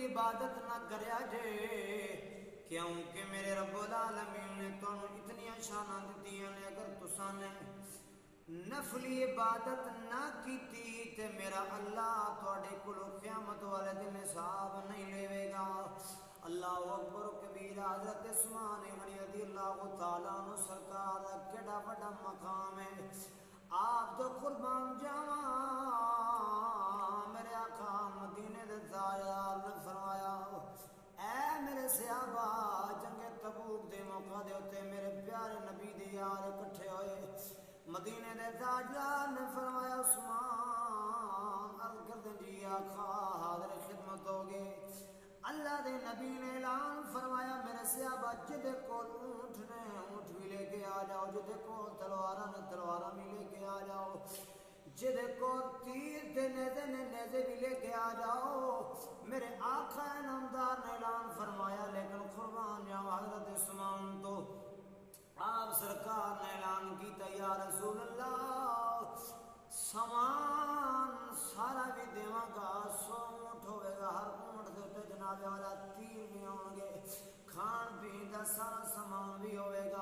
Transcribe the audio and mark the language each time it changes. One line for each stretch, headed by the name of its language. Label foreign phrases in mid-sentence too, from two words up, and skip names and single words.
Punjabi: عبادت نہ کریا جے، کیونکہ میرے
Arabic: رب العالمین
Punjabi: نے تانوں اتنی شاناں دتیاں نے، اگر تساں نے نفلی عبادت نہ کیتی تے میرا اللہ تواڈے کولوں قیامت والے دن حساب نہیں لے گا۔
Arabic: اللہ اکبر و کبیرہ۔
Punjabi: حضرت عثمان غنی
Arabic: رضی اللہ تعالیٰ عنہ
Punjabi: سرکار دا کیڑا بڑا مقام ہے، آپ تو قربان جاواں میرے آقا مدینے دے تاجدار نے فرمایا، اے میرے صحابہ، جنگ تبوک دے موقع دے اوتے میرے پیارے نبی دے یار اکٹھے ہوئے، مدینے دے تاجدار نے فرمایا عثمان عرض کر دیں جی آقا حاضر خدمت ہوگے۔ اللہ دے نبی نے اعلان فرمایا میرے صحابہ جدے کول اونٹ نے اونٹ بھی لے کے آ جاؤ، جدے کول تلواراں نے تلواراں بھی لے کے آ جاؤ، جدے کول تیر تے نیزے نے نیزے بھی لے کے آ جاؤ۔ میرے آقا نامدار نے اعلان فرمایا، لیکن قربان جاؤ حضرت عثمان تو آپ سرکار نے اعلان کیتا،
Arabic: یا رسول اللہ
Punjabi: سامان سارا بھی دیواں گا، 100 اونٹ ہوئے گا، ہر اونٹ دے تے جناب والا تیر بھی ہون گے، کھان پین دا سارا سامان بھی ہوئے گا۔